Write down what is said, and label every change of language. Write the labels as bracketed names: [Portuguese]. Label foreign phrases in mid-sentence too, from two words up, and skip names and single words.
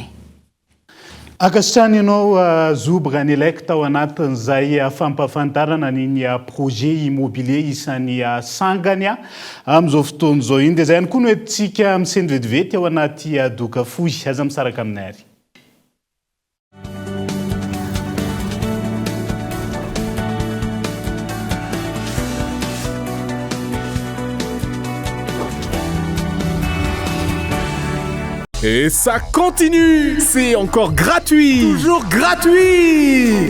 [Malagasy] akasitrany ianao zobra ny elaiky tao anatin'izay fampafantarana niny [French] projet immobilier [Malagasy] isan'ny sangany amin'izao fotoana izao iny dia zay ihany koa no entsika miseny vetivety ao anaty doka foy aza misaraka aminay ary [French] Et ça continue! C'est encore gratuit! Toujours gratuit!